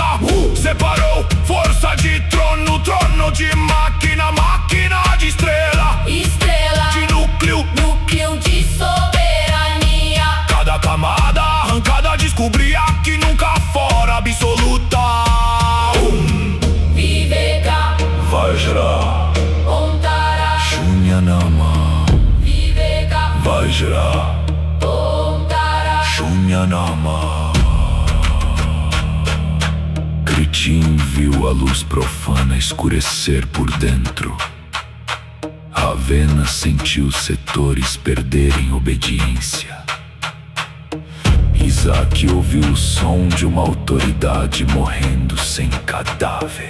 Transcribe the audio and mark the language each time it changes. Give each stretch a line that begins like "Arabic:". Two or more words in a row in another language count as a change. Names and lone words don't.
Portuguese: Separou força de trono, trono de máquina, máquina de estrela, Estrela de núcleo, núcleo de soberania. cada camada arrancada descobria que nunca fora absoluta.
Sanskrit: Viveka Vajra Omtara, Shunyanama, Viveka Vajra Omtara. Shunyanama.
Portuguese: Kritin viu a luz profana escurecer por dentro. Ravena sentiu setores perderem obediência. Isaac ouviu o som de uma autoridade morrendo sem cadáver.